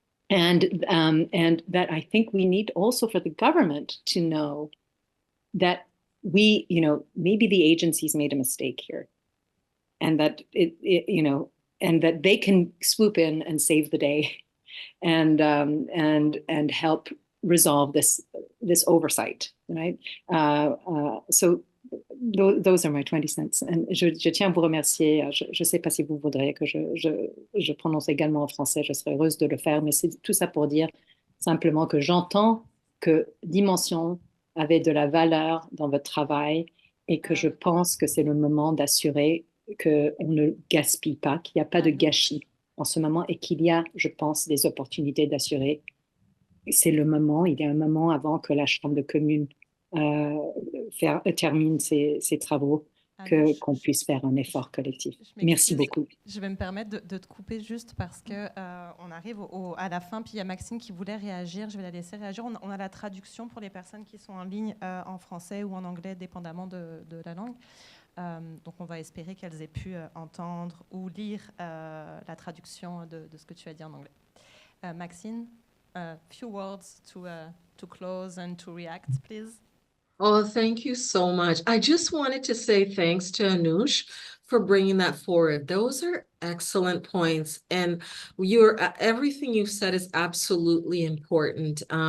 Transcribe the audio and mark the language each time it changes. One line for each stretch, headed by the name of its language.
English: And that I think we need also for the government to know that we, maybe the agencies made a mistake here, and that and that they can swoop in and save the day, and help resolve this oversight, right? So those are my 20 cents.
French: And je tiens à vous remercier. Je ne sais pas si vous voudriez que je prononce également en français. Je serais heureuse de le faire, mais c'est tout ça pour dire simplement que j'entends que Dimension avait de la valeur dans votre travail et que je pense que c'est le moment d'assurer qu'on ne gaspille pas, qu'il n'y a pas de gâchis en ce moment et qu'il y a, je pense, des opportunités d'assurer. C'est le moment, il y a un moment avant que la Chambre de commune termine ses travaux, qu'on puisse faire un effort collectif. Merci beaucoup. Je vais me permettre de te couper juste parce que on arrive à la fin, puis il y a Maxine qui voulait réagir. Je vais la laisser réagir. On a la traduction pour les personnes qui sont en ligne en français ou en anglais, dépendamment de la langue. Donc on va espérer qu'elles aient pu entendre ou lire la traduction de ce que tu as dit en anglais.
English: Maxine, few words to close and to react, please. Oh, thank you so much. I just wanted to say thanks to Anush for bringing that forward. Those are excellent points. And everything you've said is absolutely important.